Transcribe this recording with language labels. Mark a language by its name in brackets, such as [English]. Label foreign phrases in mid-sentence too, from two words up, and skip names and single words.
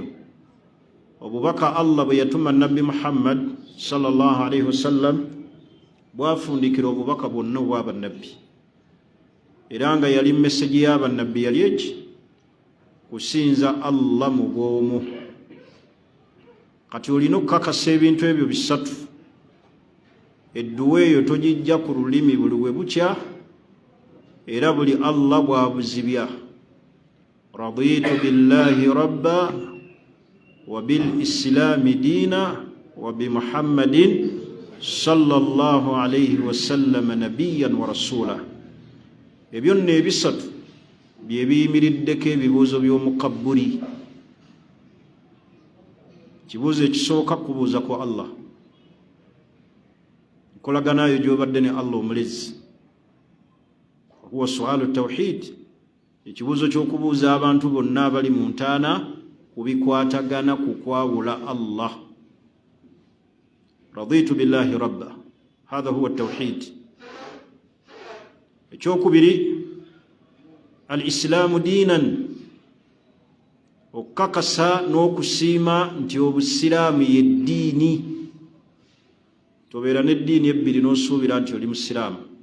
[Ganda] Obubaka Allah bwe yatuma nabbi Muhammad [Arabic] صلى الله عليه وسلم [Ganda] bwafundikira obubaka bwonna obw'abannabbi, era nga yali message y'abannabbi yali eki, kusinza Allah mu bw'omu. Kati olina okukakasa ebintu ebyo bisatu. Edduwa eyo togijja ku lulimi buli we bukya era buli Allah bw'abuzibya. [Arabic] رضيت بالله ربا وبالإسلام دينا وبمحمد صلى الله عليه وسلم نبيا ورسولا. [Ganda] Ebyo nno ebisatu bye biyimiriddeko ebibuuzo by'omukabburi. Kibuuzo ekisooka kubuuza ku Allah, nkolaganayo gy'obadde ne Allah omulezi, [Arabic] هو سؤال التوحيد, [Ganda] ekibuuzo ky'okubuuza abantu bonna abali mu ntaana ku bikwatagana ku kwawula Allah. [Arabic] رضيت بالله ربا، هذا هو التوحيد. [Ganda] Ekyokubiri, [Arabic] الإسلام دينا, [Ganda] okukakasa n'okusiima nti obusiraamu ye ddiini. Tobeera n'eddiini ebbiri n'osuubira nti oli musiraamu.